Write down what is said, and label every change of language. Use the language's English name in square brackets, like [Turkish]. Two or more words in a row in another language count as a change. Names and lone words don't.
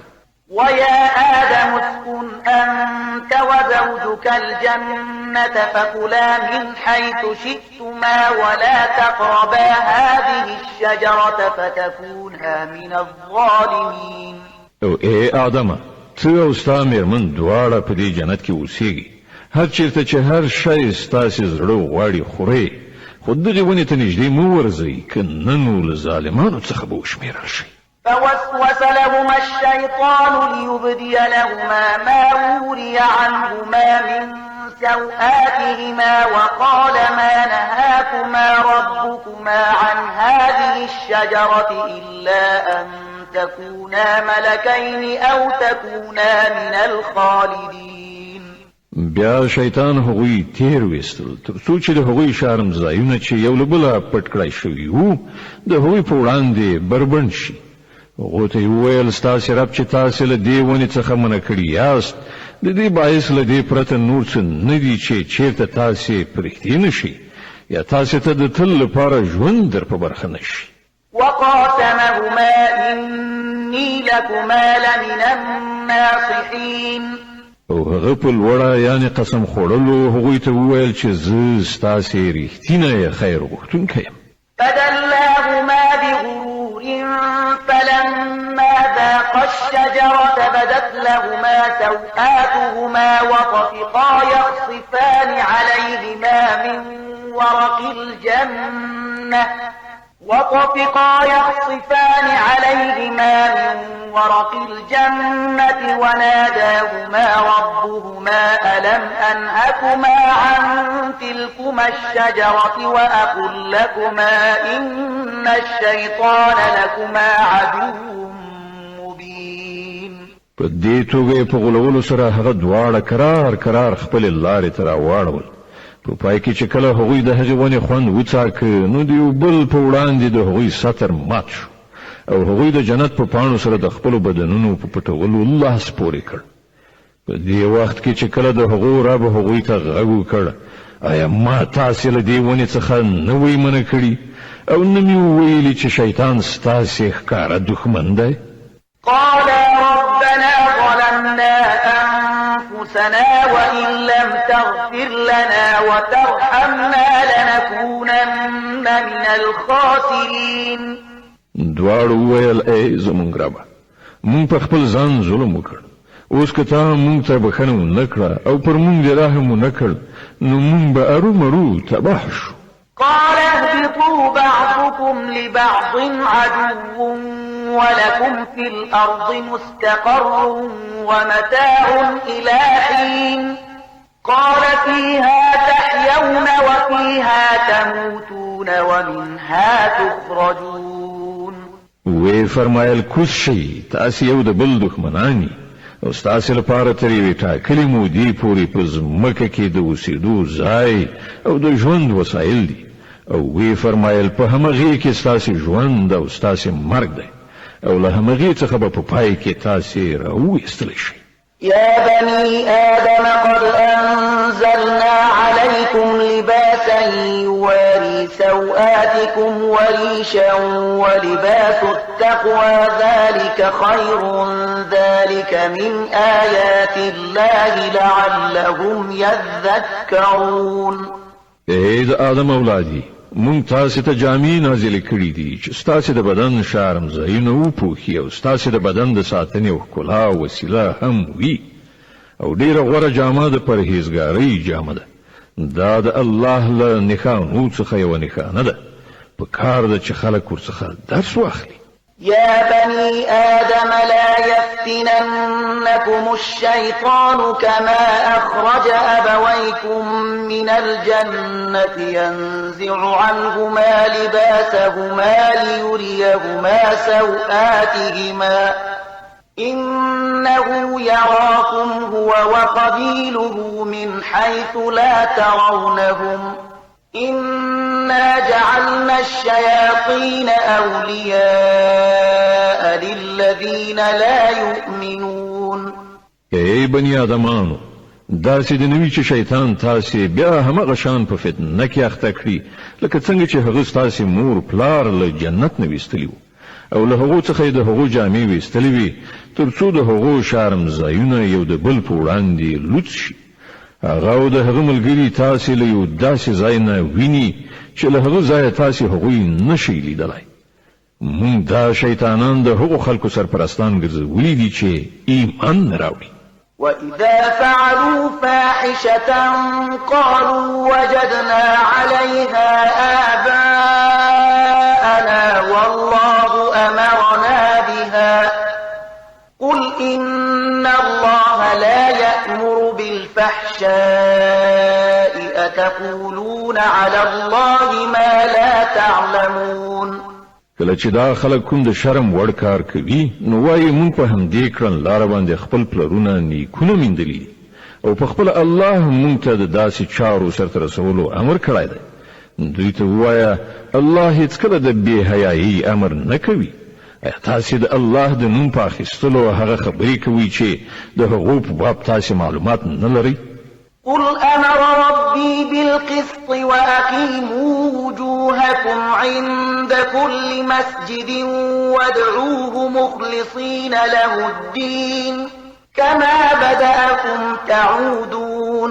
[Arabic] ويا آدم اسكن أنت وزوجك الجنة فكلا من حيث شئتما ولا تقربا هذه الشجرة فتكونا من الظالمين. [Pashto] او اے آدمه، ته او ستا مېرمن دواړه په دې جنت کې اوسېږي، هر چېرته چې هر شی ستاسې زړه غواړي خورئ، خو دغې ونې ته نږدې مه ورځئ، که نه نو له ظالمانو څخه به وشمېرل شئ. [Arabic] فوسوس لهما الشيطان ليبدي لهما ما وري عنهما من سوآتهما وقال ما نهاكما ربكما عن هذه الشجرة إلا أن تكونا ملكين أو تكونا من الخالدين. [Pashto] بیا شیطان هغوی تیر ویستل تر څو چې د هغوی شرمځایونه چې یو له بله پټ کړای شوي وو د هغوی په وړاندې بربنډ شي. هغو ته یې وویل ستاسې رب چې تاسې له دې ونې څخه منع کړي یاست د دې باعث له دې پرته نور څه نه دي چې چېرته تاسې پرېږدي نه شي یا تاسې ته د تل لپاره ژوند در په برخه نه شي. [Arabic] وقاسمهما إني لكما لمن الناصحين. [Pashto] او هغه په لوړه یعنې قسم خوړلو هغوی ته وویل چې زه ستاسې رښتینی خیر غوښتونکی یم. [Arabic] فدلاهما بغرور فلما ذاقا الشجرة بدت لهما سوآتهما وطفقا يخصفان عليهما من ورق الجنة وناداهما ربهما ألم أنهكما عن تلكما الشجرة وأقل لكما إن الشيطان لكما عدو مبين. [Pashto] په دې توګه په غولولو سره هغه دواړه کرار خپل لارې ته راواړول. په پای کې چې کله هغوی د هغې ونې خوند وڅاکه نو د یو بل په وړاندې د هغوی سطر مات شو او هغوی د جنت په پاڼو سره د خپلو بدنونو په پټولو لاس پورې کړ. په دې وخت کې چې کله د هغو رب هغوی ته غږ وکړ آیا ما تاسې له دې ونې څخه نه وی منع کړي او نه مې وویلي چې شیطان ستاسې ښکاره دښمن دی؟ [Arabic] قالا ربنا ظلمنا أنفسنا وإن لم تغفر لنا وترحمنا لنكونن من الخاسرين. [Pashto] دواړو وویل ای زموږ ربه، موږ په خپل ځان ظلم وکړ، اوس که تا موږ ته بښنه ونه کړه او پر موږ دې رحم ونه کړ نو موږ به ارومرو تباه شو. [Arabic] قال اهبطوا بعضكم لبعض عدو ولكم في الأرض مستقر ومتاع إلى حين. قال فيها تحيون وفيها تموتون ومنها تخرجون. [Pashto] وی فرمایل کوز شئ، تاسې یو د بل دښمنان او ستاسې لپاره تر یوې ټاکلې مودې پورې په ځمکه کې د اوسېدو ځای او د ژوند وسایل دي. او وی فرمایل په همغې کې ستاسې ژوند او ستاسې مرګ دی او له همغې څخه به په پای کې تاسې راوویستلی شئ. [Arabic] يا بني آدم قد أنزلنا عليكم لباسا يواري سوآتكم وريشا ولباس التقوى ذلك خير ذلك من آيات الله لعلهم يذكرون. [Pashto] اے د آدم اولادی، مونږ تاسې ته جامې نازلې کړي دي چې ستاسې د بدن شرمځایونه وپوښي او ستاسې د بدن د ساتنې او ښکلا وسیله هم وي او ډېره غوره جامه د پرهیزګارۍ جامه ده. دا د الله له نښانو څخه یوه نښانه ده، په کار ده چې خلک ورڅخه درس واخلي. [Arabic] يا بني آدم لا يفتننكم الشيطان كما أخرج أبويكم من الجنة ينزع عنهما لباسهما ليريهما سوآتهما إنه يراكم هو وقبيله من حيث لا ترونهم إنا جعلنا الشياطين أولياء للذين لا يؤمنون. [Pashto] ای بنی آدمانو، داسې د نوي چې شیطان تاسې بیا همغه شان په فتنه کې اخته کړي لکه څنګه چې هغه ستاسې مور پلار له جنت نه ویستلي وو او له هغو څخه یې د هغو جامې ویستلې وي تر څو د هغو شرمځایونه یو د بل په وړاندې لوڅ شي. هغه او د هغه ملګري تاسې له یو داسې ځای نه ویني چې له هغه ځایه تاسې هغوی نشئ لیدلی. موږ دا شیطانان د هغو خلکو سرپرستان ګرځولي دي چې ایمان نه راوړي. [Arabic] وَإِذَا فَعَلُوا فَاحِشَةً قَالُوا وَجَدْنَا عَلَيْهَا آبَاءَنَا وَاللَّهُ أَمَرَنَا بِهَا قُلْ إِنَّ اللَّهَ لَا يَأْمُرُ بِالْفَحْشَاءِ أَتَقُولُونَ عَلَى اللَّهِ مَا لَا تَعْلَمُونَ. [Pashto] کله چې دا خلک کوم د شرم وړ کار کوي نو وایي مونږ په همدې کړنلاره باندې خپل پلرونه نیکونه میندلي او په خپل الله مونږ ته د داسې چارو سرته رسولو امر کړی دی. دوی ته ووایه الله هیڅکله د بې حیایي امر نه کوي. ایا تاسې د الله د نوم په اخیستلو هغه خبرې کوئ چې د هغو په باب تاسې معلومات نه لرئ؟ [Arabic] قل أمر ربي بالقسط وأقيموا وجوهكم عند كل مسجد وادعوه مخلصين له الدين كما بدأكم تعودون.